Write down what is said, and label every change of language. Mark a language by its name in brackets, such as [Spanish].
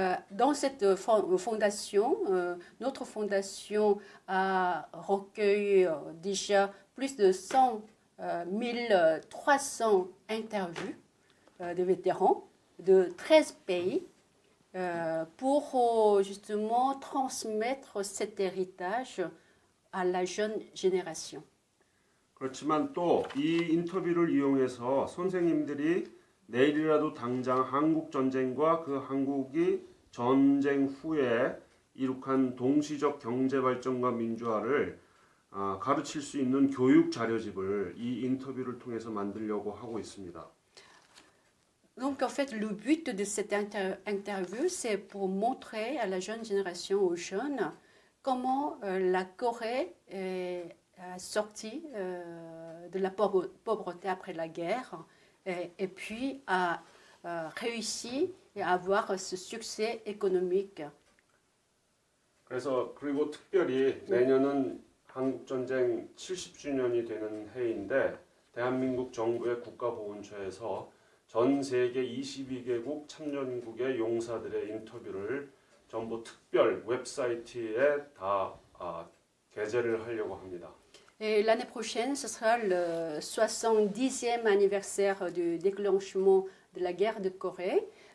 [French] Dans cette fondation, notre fondation a recueilli déjà plus de 1300 interviews de vétérans de 13 pays pour justement transmettre cet héritage à la jeune génération. [Korean] 그렇지만 또 이 인터뷰를 이용해서 선생님들이 내일이라도 당장 한국 전쟁과 그 한국이 전쟁 후에 이룩한 동시적 경제 발전과 민주화를 가르칠 수 있는 교육 자료집을 이 인터뷰를 통해서 만들려고 하고 있습니다. [French] Donc en fait, le but de cette interview, c'est pour montrer à la jeune génération, aux jeunes, comment la Corée est sortie de la pauvreté après la guerre et puis a réussi à avoir ce succès économique. [Korean] 그래서 그리고 특별히 내년은 한국 전쟁 70주년이 되는 해인데 대한민국 정부의 국가보훈처에서 전 세계 22개국 참전국의 용사들의 인터뷰를 전부 특별 웹사이트에 다 게재를 하려고 합니다. [French] Et l'année prochaine, ce sera le 70e anniversaire du déclenchement de la guerre de Corée.